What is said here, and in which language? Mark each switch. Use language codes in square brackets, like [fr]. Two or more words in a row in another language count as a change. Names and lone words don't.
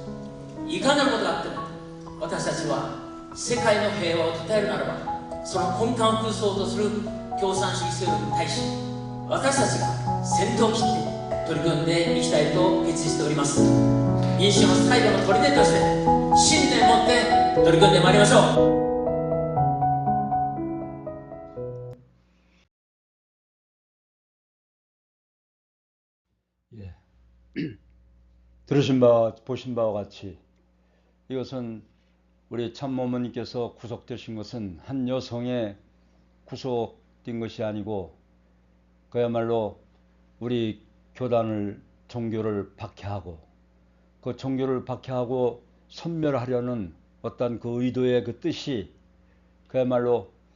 [ja] いかなることがあっても私たちは世界の平和を称えるならば、その根幹を崩そうとする共産主義勢力に対し、私たちが先頭を切って取り組んでいきたいと決意しております。民主の最後の砦として信念を持って取り組んでまいりましょう。 [ko] 예. 들으신 바와 보신 바와 같이 이것은 우리 참모모님께서 구속되신 것은 한 여성의 구속된 것이 아니고 그야말로 우리 교단을, 종교를 박해하고 그 종교를 박해하고 섬멸하려는 어떤 그 의도의 그 뜻이 그야말로